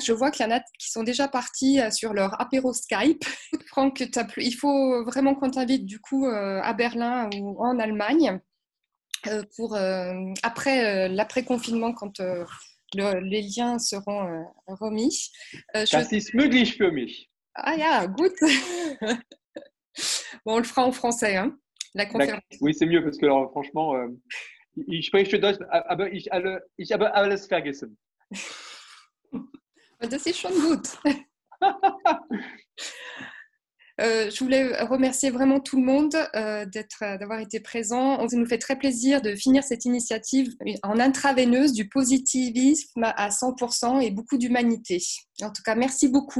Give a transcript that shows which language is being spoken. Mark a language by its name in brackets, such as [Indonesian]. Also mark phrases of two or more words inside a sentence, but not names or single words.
[French] Je vois qu'il y en a qui sont déjà partis sur leur apéro Skype. Franck, il faut vraiment qu'on t'invite du coup à Berlin ou en Allemagne. Pour l'après-confinement, quand les liens seront remis. [German] Das ist möglich für mich. Ah ja, gut. [French] Bon, on le fera en français, hein, la conférence. Oui, c'est mieux parce que alors, franchement, [German] ich spreche Deutsch, aber ich habe alles vergessen. Das ist schon gut. [French] Je voulais remercier vraiment tout le monde d'avoir été présent. Ça nous fait très plaisir de finir cette initiative en intraveineuse, du positivisme à 100% et beaucoup d'humanité. En tout cas, merci beaucoup.